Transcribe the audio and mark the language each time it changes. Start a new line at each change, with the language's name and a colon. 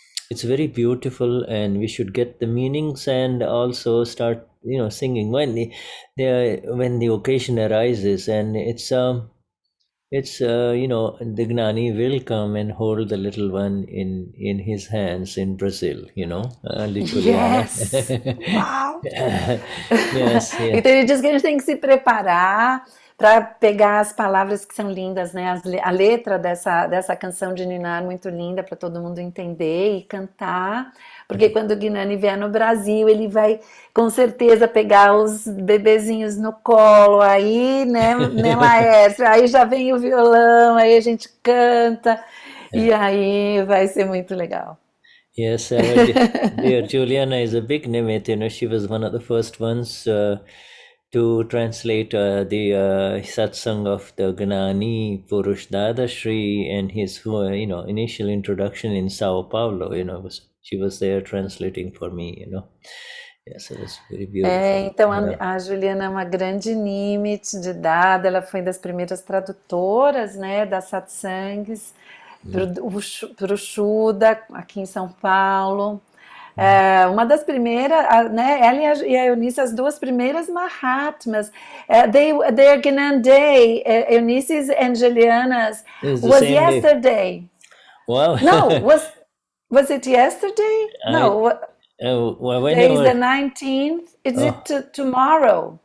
English: It's very beautiful, and we should get the meanings and also start, singing when the occasion arises. And it's the Gnani will come and hold the little one in his hands in Brazil, literally. Yes! Uau! Yes.
Portuguese: Então ele diz que a gente tem que se preparar para pegar as palavras que são lindas, né? A letra dessa canção de ninar muito linda para todo mundo entender e cantar, porque quando o Gnani vier no Brasil, ele vai com certeza pegar os bebezinhos no colo, aí, né, Laércio? Aí já vem o violão, aí a gente canta, e aí vai ser muito legal.
English: Yes, dear Juliana is a big Nimit. She was one of the first ones to translate the satsang of the Gnani Purush Dadashri and his initial introduction in Sao Paulo. She was there translating for me. Yes, it was very beautiful.
Portuguese: Então a Juliana é uma grande Nimit de Dada, ela foi das primeiras tradutoras, né, das satsangs para o Shuddha aqui em São Paulo. Uma das primeiras, né, ela e a Eunice, as duas primeiras Mahatmas.
English: Their Gnan Day, Eunice's and Juliana's, was yesterday. Day. Wow. No, was it yesterday? Today is the 19th. Is it tomorrow?